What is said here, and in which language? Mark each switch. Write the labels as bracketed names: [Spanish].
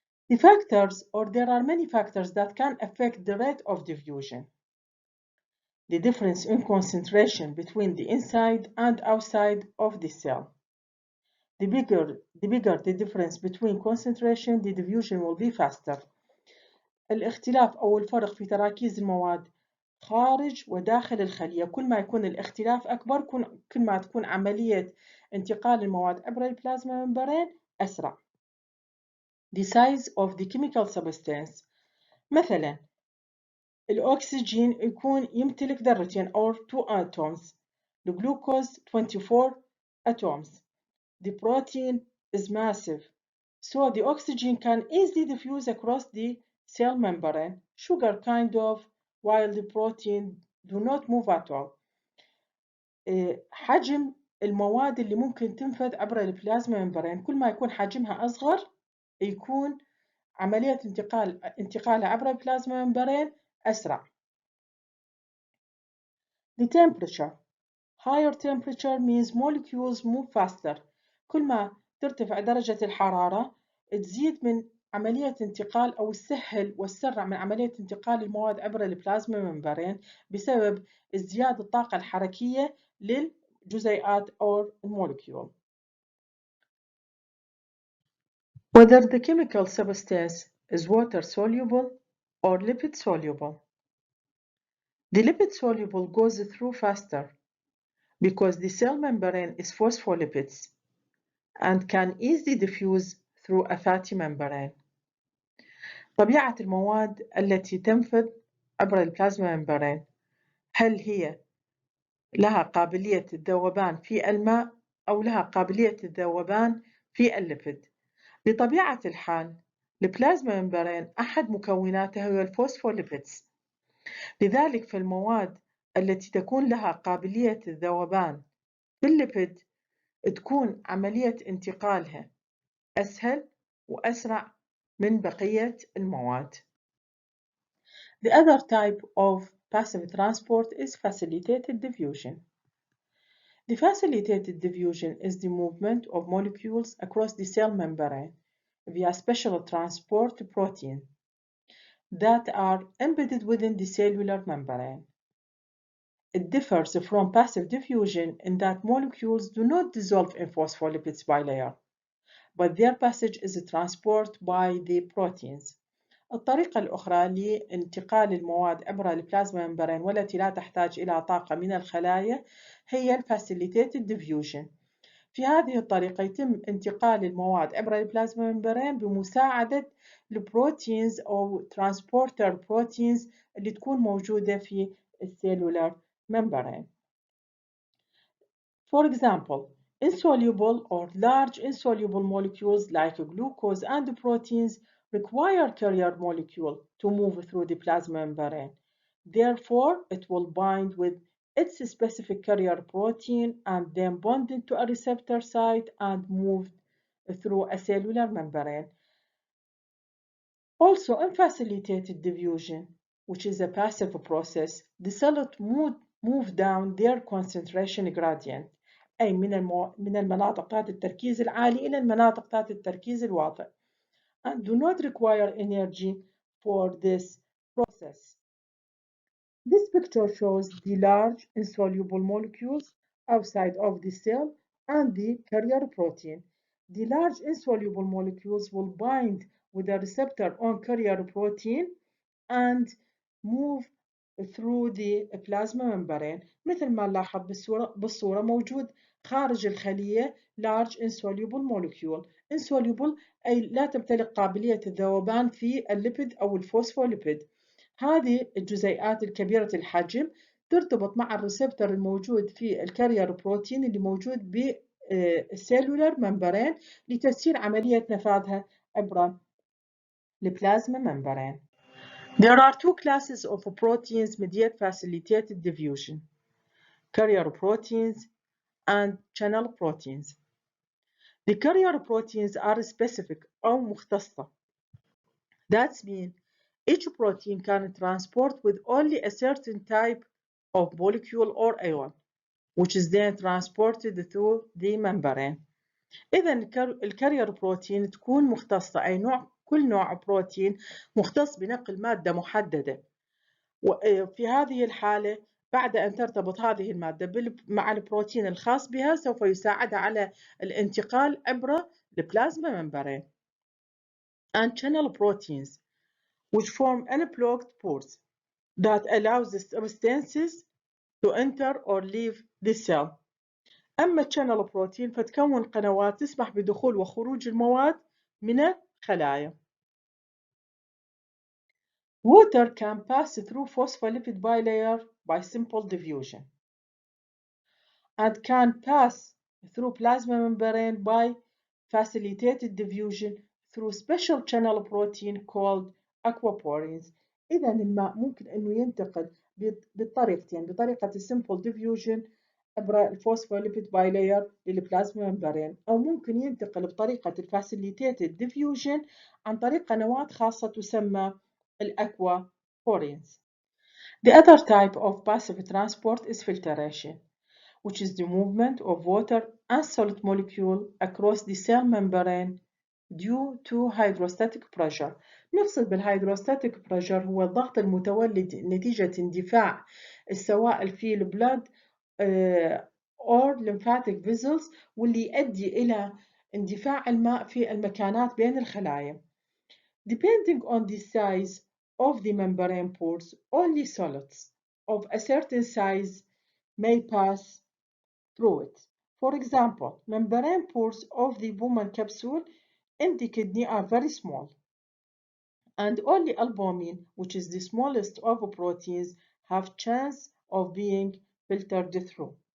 [English] There are many factors that can affect the rate of diffusion. The difference in concentration between the inside and outside of the cell. The bigger the difference between concentration, the diffusion will be faster. [Arabic] الاختلاف أو الفرق في تراكيز المواد خارج وداخل الخلية، كل ما يكون الاختلاف أكبر كل ما تكون عملية انتقال المواد عبر البلازما ممبرين أسرع. [English] The size of the chemical substance. [Arabic] مثلا الأكسجين يكون يمتلك ذرتين [English] or 2 atoms. الجلوكوز 24 atoms. The protein is massive, so the oxygen can easily diffuse across the cell membrane, sugar kind of, while the protein do not move at all. [Arabic] حجم المواد اللي ممكن تنفذ عبر البلازما ممبرين كل ما يكون حجمها أصغر يكون عملية انتقالها عبر البلازما ممبرين أسرع. [English] The temperature. Higher temperature means molecules move faster. [Arabic] كل ما ترتفع درجة الحرارة تزيد من عملية انتقال أو تسهل وتسرع من عملية انتقال المواد عبر البلازما ممبرين بسبب ازدياد الطاقة الحركية للجزيئات أو المولكيول. [English] Whether the chemical substance is water soluble or lipid soluble. The lipid soluble goes through faster because the cell membrane is phospholipids and can easily diffuse through a fatty membrane. [Arabic] طبيعة المواد التي تنفذ عبر البلازما ممبرين، هل هي لها قابلية الذوبان في الماء أو لها قابلية الذوبان في الليبيد؟ بطبيعة الحال البلازما ممبرين أحد مكوناتها هو الفوسفوليبيدز، لذلك في المواد التي تكون لها قابلية الذوبان في الليبيد تكون عملية انتقالها أسهل وأسرع من بقية المواد. [English] The other type of passive transport is facilitated diffusion. The facilitated diffusion is the movement of molecules across the cell membrane via special transport proteins that are embedded within the cellular membrane. It differs from passive diffusion in that molecules do not dissolve in phospholipids bilayer, but their passage is transported by the proteins. [Arabic] الطريقة الأخرى لانتقال المواد عبر البلازما ممبرين والتي لا تحتاج إلى طاقة من الخلايا هي Facilitated Diffusion. في هذه الطريقة يتم انتقال المواد عبر البلازما ممبرين بمساعدة البروتينز أو transporter proteins اللي تكون موجودة في السيلولار membrane. [English] For example, insoluble or large insoluble molecules like glucose and proteins require carrier molecule to move through the plasma membrane. Therefore, it will bind with its specific carrier protein and then bond into a receptor site and move through a cellular membrane. Also, in facilitated diffusion, which is a passive process, the cells move down their concentration gradient. [Arabic] أي من المناطق ذات التركيز العالي إلى المناطق ذات التركيز الواطئ [English] and do not require energy for this process. This picture shows the large insoluble molecules outside of the cell and the carrier protein. The large insoluble molecules will bind with a receptor on carrier protein and move through the plasma membrane. [Arabic] مثل ما نلاحظ بالصورة موجود خارج الخلية [English] large insoluble molecule. [Arabic] insoluble أي لا تمتلك قابلية الذوبان في الليبيد أو الفوسفوليبيد. هذه الجزيئات الكبيرة الحجم ترتبط مع الريسبتور الموجود في الكارير بروتين اللي موجود بالسيلولار ممبرين لتسهيل عملية نفاذها عبر البلازما ممبرين. [English] There are two classes of proteins mediate facilitated diffusion: carrier proteins and channel proteins. The carrier proteins are specific [Arabic] أو مختصة. [English] That means each protein can transport with only a certain type of molecule or ion, which is then transported through the membrane. [Arabic] إذا الكارير بروتين تكون مختصة، أي كل نوع بروتين مختص بنقل مادة محددة. وفي هذه الحالة بعد أن ترتبط هذه المادة مع البروتين الخاص بها سوف يساعدها على الانتقال عبر البلازما membrane. [English] And channel proteins, which form unblocked pores that allows the substances to enter or leave the cell. [Arabic] أما الشانل بروتين فتكون قنوات تسمح بدخول وخروج المواد من الخلايا. [English] Water can pass through phospholipid bilayer by simple diffusion and can pass through plasma membrane by facilitated diffusion through special channel protein called aquaporins. [Arabic] إذا الماء ممكن أنه ينتقل بطريقتين، بطريقة السمبل diffusion عبر الفوسفوليبيد بايلاير للبلازما ممبرين، أو ممكن ينتقل بطريقة الفاسيليتيتد ديفيوجن عن طريق قنوات خاصة تسمى الأكوابورينز. [English] The other type of passive transport is filtration, which is the movement of water and solid molecule across the cell membrane due to hydrostatic pressure. [Arabic] نقصد بالهيدروستاتيك pressure هو الضغط المتولد نتيجة اندفاع السوائل في البلد [English] or lymphatic vessels [Arabic] واللي يؤدي إلى اندفاع الماء في المكانات بين الخلايا. [English] Depending on the size of the membrane pores, only solids of a certain size may pass through it. For example, membrane pores of the Bowman capsule in the kidney are very small, and only albumin, which is the smallest of proteins, have chance of being filtered through.